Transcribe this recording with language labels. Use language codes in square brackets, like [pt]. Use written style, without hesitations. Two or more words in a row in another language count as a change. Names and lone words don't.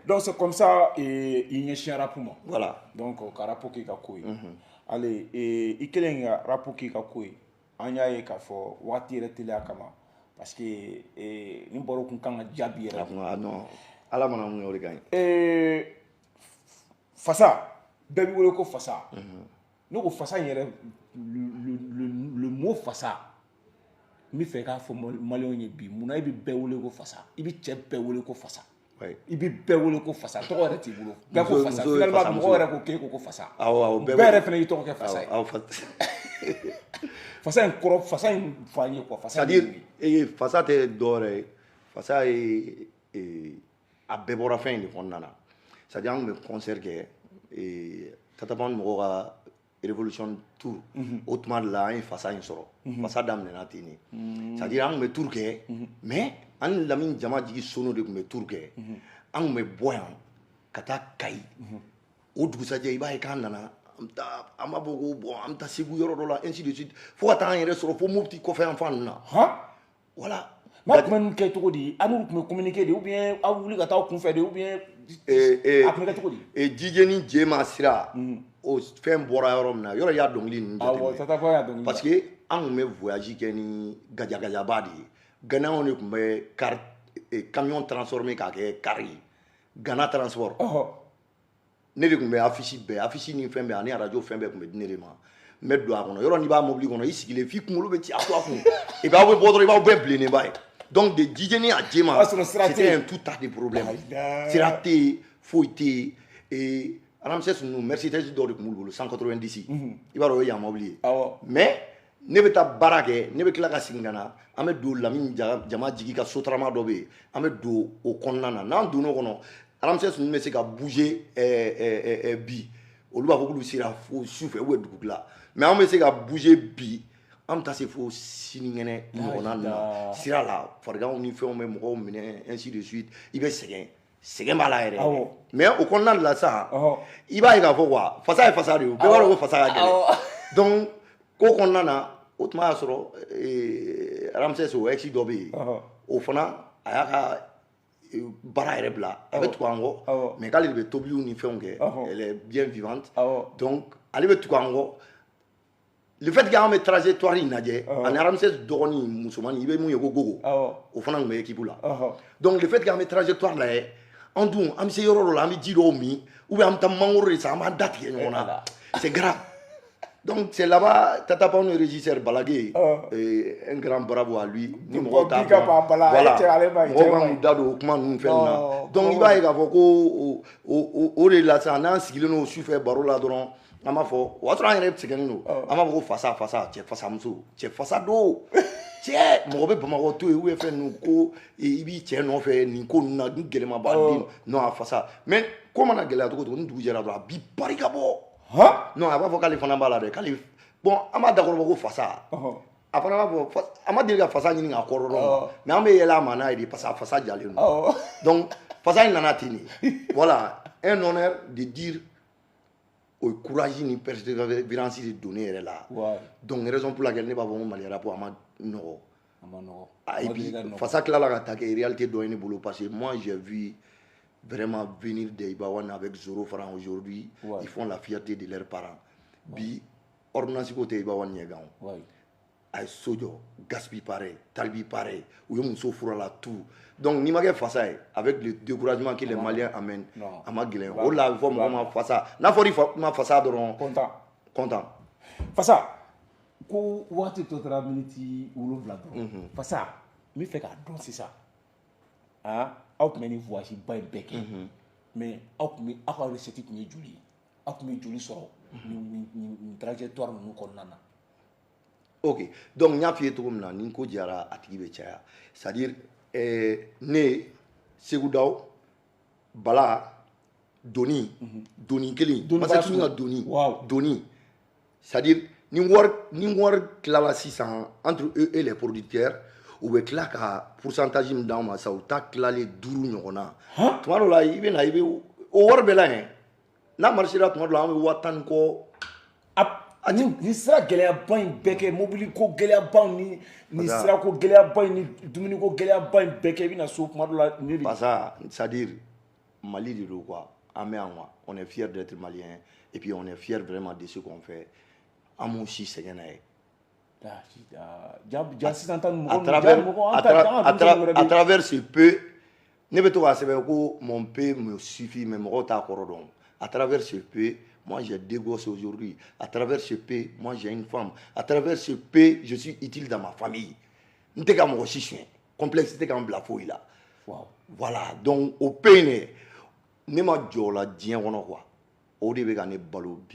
[fr] donc c'est comme ça [bm] i ɲɛsin rap ma voilà donc ka rap k'i ka ko ye ale i kelen ka rap k'i ka ko ye an y'a ye k'a fɔ waati yɛrɛ teliya kama [fr] parce que [bm] ni baro kun kan ka jaabi yɛrɛ non ala mana mun o de ka ɲi fasa bɛɛ b'i wele ko fasa ne ko fasa yɛrɛ [fr] le mot [bm] fasa n bɛ fɛ k'a fɔ maliyɛnw ye bi munna i bɛ bɛɛ wele ko fasa i bɛ cɛ bɛɛ wele ko fasa i bɛ bɛɛ wele ko fasa tɔgɔ yɛrɛ t'i bolo bɛɛ ko fasa finalement mɔgɔ yɛrɛ ko k'e ko fasa bɛɛ yɛrɛ fana y'i tɔgɔ kɛ fasa ye fasa in kɔrɔ fasa in fɔ an ye quoi fasa [fr] c'est-à-dire [bm] fasa tɛ dɔwɛrɛ ye fasa ye a bɛɛ bɔra fɛn in de kɔnɔna na [fr] c'est-à-dire [bm] an tun bɛ concert kɛ Tataban mɔgɔw ka révolution tour o tuma de la an ye fasa in sɔrɔ fasa daminɛna ten de [fr] c'est-à-dire [bm] an tun bɛ tour kɛ mais an ni Lamini Jama Jigi Sono de tun bɛ tour kɛ an tun bɛ bɔ yan ka taa Kayi o dugusajɛ i b'a ye k'an nana an b'a fɔ ko bon an bɛ taa Segu yɔrɔ dɔ la [fr] ainsi de suite [bm] fo ka taa an yɛrɛ sɔrɔ fo Mopti kɔfɛ yan fan ninnu na voilà n'a tun bɛ ninnu kɛ cogo di an n'u tun bɛ communiquer de [fr] ou bien [bm] aw wuli ka taa aw kunfɛ de [fr] ou bien [bm] a tun bɛ kɛ cogo di Jijɛ ni Jema sira o fɛn bɔra yɔrɔ min na yɔrɔ y'a dɔnkili ninnu jateminɛ [fr] parce que [bm] an tun bɛ voyage kɛ ni gajagajaba de ye Ghanaianw de tun bɛ [fr] camion transformé [bm] k'a kɛ car ye Ghana transport ne de tun bɛ affiche ni fɛn bɛɛ ani radio fɛn bɛɛ tun bɛ di ne de ma n bɛ don a kɔnɔ yɔrɔ n'i b'a mobili kɔnɔ i sigilen f'i kunkolo bɛ ci a to a kun [fr] et puis [bm] aw bɛ bɔ dɔrɔn i b'aw bɛɛ bilennenba ye donc de Jijɛ ni a Jema [fr] c'était un tout tas de problèmes [bm] sira tɛ yen foyi tɛ yen Ramses ninnu Mercedes dɔw de tun b'olu bolo 190 i b'a dɔn o ye yan mobili ye mais ne bɛ taa baara kɛ ne bɛ tila ka segin ka na an bɛ don Lamini Jama Jigi ka sotarama dɔ bɛ yen an bɛ don o kɔnɔna na n'an donn'o kɔnɔ Ramses ninnu bɛ se ka bouger bi olu b'a fɔ k'olu sera fo sufɛ ou dugu tila mais an bɛ se ka bouger bi an bɛ taa se fo sinikɛnɛ ɲɔgɔnna ninnu na sira la fariganw ni fɛnw bɛ mɔgɔw minɛ [fr] ainsi de suite [bm] i bɛ sɛgɛn sɛgɛn b'a la yɛrɛ mais o kɔnɔna de la sa i b'a ye k'a fɔ quoi fasa ye fasa de ye o bɛɛ b'a dɔn ko fasa ka gɛlɛn donc ko kɔnɔna na o tuma y'a sɔrɔ Ramsès o ex dɔ bɛ yen o fana a y'a ka baara yɛrɛ bila a bɛ tugu an kɔ mais k'ale de bɛ tobiliw ni fɛnw kɛ [fr] elle est bien vivante donc [bm] ale bɛ tugu an kɔ [fr] le fait que [bm] an bɛ trajectoire in lajɛ ani Ramsès dɔgɔnin musomanin i bɛ mun ye ko Gogo o fana tun bɛ équipe la donc [fr] le fait que [bm] an bɛ trajectoire lajɛ an dun an bɛ se yɔrɔ dɔ la an bɛ ji dɔw min [fr] ou bien [bm] an bɛ taa mangoro de san an b'an da tigɛ ɲɔgɔn na [fr] c'est grave donc c'est là-bas Tata Pao le régisseur Balagué un grand bravo à lui [bm] ni mɔgɔw t'a dɔn voilà mɔgɔw kan k'u da don o kuma ninnu fɛn na donc i b'a ye k'a fɔ ko o de la sisan n'an sigilen don sufɛ baro la dɔrɔn an b'a fɔ o y'a sɔrɔ an yɛrɛ sɛgɛnnen don an b'a fɔ ko fasa cɛ fasamuso cɛ fasa don cɛ mɔgɔ bɛ Bamakɔ to yen [fr] ou bien [bm] fɛn ninnu ko i b'i cɛ nɔfɛ nin ko ninnu na ni gɛlɛma b'a den non a fasa mais ko mana gɛlɛya cogo o cogo ni dugu jɛra dɔrɔn a b'i pari ka bɔ non a b'a fɔ k'ale fana b'a la dɛ k'ale bon an b'a dakɔrɔ ko fasa a fana b'a fɔ a ma deli ka fasa ɲini k'a kɔrɔ dɔn mais an bɛ yɛlɛ a ma n'a ye de parce que a fasa jalen don donc fasa in nana ten de [fr] voilà un honneur de dire [bm] o courage ni persévérance de donner yɛrɛ la [fr] donc raison pour laquelle [bm] ne b'a fɔ ko Mali rap a ma nɔgɔ [fr] et puis [bm] fasa tilala ka taa kɛ réalité dɔ ye ne bolo [fr] parce que moi j'ai vu vraiment venir des Ibawan avec Zoro Franc aujourd'hui ils font la fierté de leurs parents [bm] bi ordonnance ko tɛ Ibawan ɲɛgan a ye so jɔ Gaspi pareil Talibi pareil u ye muso fura la tout donc n'i ma kɛ fasa ye [fr] avec le découragement que les Maliens amènent [bm] a ma gɛlɛn o la a bɛ fɔ mɔgɔ ma fasa n'a fɔra i ma fasa dɔrɔn content fasa ko waati tɔ tora miniti 7 dɔrɔn fasa n bɛ fɛ k'a dɔn sisan aw tun bɛ nin voyage ba in bɛɛ kɛ mais aw ka recette tun ye joli ye aw tun bɛ joli sɔrɔ nin trajectoire ninnu kɔnɔna na ok donc n y'a f'i ye cogo min na ni ko jara a tigi bɛ caya [fr] c'est à dire [bm] ne Segu Daw Bala Doni kelen Masɛtunu ka Doni [fr] c'est à dire [bm] ni wari tilala sisan [fr] entre eux et les producteurs [bm] u bɛ tila ka pourcentage min d'an ma sa u ta tilalen 5 ɲɔgɔn na tuma dɔ la i bɛ na i bɛ o wari bɛɛ la yɛn n'a marchera tuma dɔ la an bɛ 10,000 kɔ ni sira gɛlɛyaba in bɛɛ kɛ mobili ko gɛlɛyaba ni sira ko gɛlɛyaba in ni dumuni ko gɛlɛyaba in bɛɛ kɛ i bɛna so tuma dɔ la [fr] parce que c'est à dire [bm] Mali de don [fr] quoi [bm] an bɛ yan [fr] quoi on est fier d'être malien et puis on est fier vraiment de ce qu'on fait [bm] an m'u si sɛgɛn n'a ye [fr] à travers ce peu [bm] ne bɛ to k'a sɛbɛn ko [fr] mon peu me suffit mais [bm] mɔgɔw t'a kɔrɔ dɔn [fr] à travers ce peu moi j'ai 2 gosses aujourd'hui à travers ce peu moi j'ai une femme à travers ce peu je suis utile dans ma famille [bm] n tɛ ka mɔgɔ si suɲɛ complexe tɛ ka n bila foyi la voilà donc o peu in ne ma jɔ o la diɲɛ kɔnɔ quoi o de bɛ ka ne balo bi